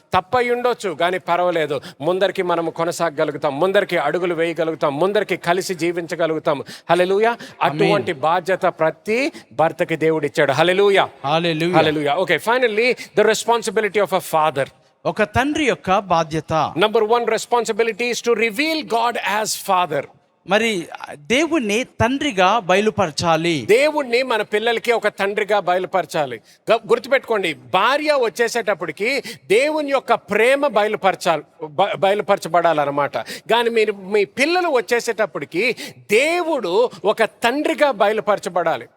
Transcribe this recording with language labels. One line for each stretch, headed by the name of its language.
Telugu: తప్పై ఉండొచ్చు కానీ పర్వాలేదు, ముందరికి మనం కొనసాగలుగుతాం, ముందరికి అడుగులు వేయగలుగుతాం, ముందరికి కలిసి జీవించగలుగుతాం. హల్లెలూయా. అటువంటి బాధ్యత ప్రతి భర్తకి దేవుడు ఇచ్చాడు. హల్లెలూయా. హల్లెలూయా.
English: Okay, finally the responsibility of a father.
Telugu: ఒక తండ్రి యొక్క బాధ్యత.
English: Number 1 responsibility is to reveal God as Father.
Telugu: మరి దేవుణ్ణి తండ్రిగా బయలుపరచాలి. దేవుణ్ణి మన పిల్లలకి ఒక తండ్రిగా గుర్తుపెట్టుకోండి, భార్య వచ్చేసేటప్పటికి దేవుని యొక్క ప్రేమ బయలుపరచబడాలన్నమాట. కానీ మీ పిల్లలు వచ్చేసేటప్పటికి దేవుడు ఒక తండ్రిగా బయలుపరచబడాలి.